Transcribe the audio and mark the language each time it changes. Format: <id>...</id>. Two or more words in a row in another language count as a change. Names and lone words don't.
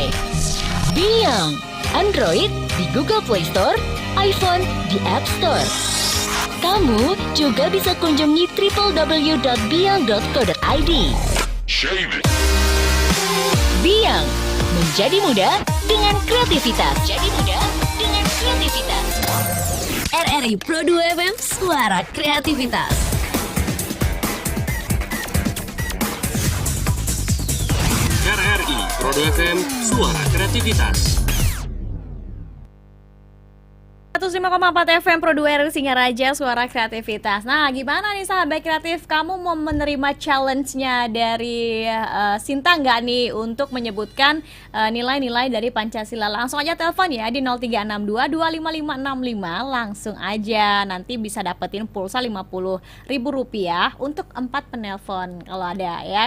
<id>Biang Android di Google Play Store, iPhone di App Store. Kamu juga bisa kunjungi www.biang.co.id. Biang, menjadi muda dengan kreativitas. RRI Pro 2 FM, suara kreativitas. RRI Pro 2 FM, suara kreativitas. 105,4 FM Pro 2 RRI Singaraja, suara kreativitas. Nah, gimana nih sahabat kreatif, kamu mau menerima challenge-nya dari Sinta nggak nih untuk menyebutkan nilai-nilai dari Pancasila? Langsung aja telepon ya di 0362255565. Langsung aja, nanti bisa dapetin pulsa Rp50.000 untuk 4 penelpon kalau ada ya.</id>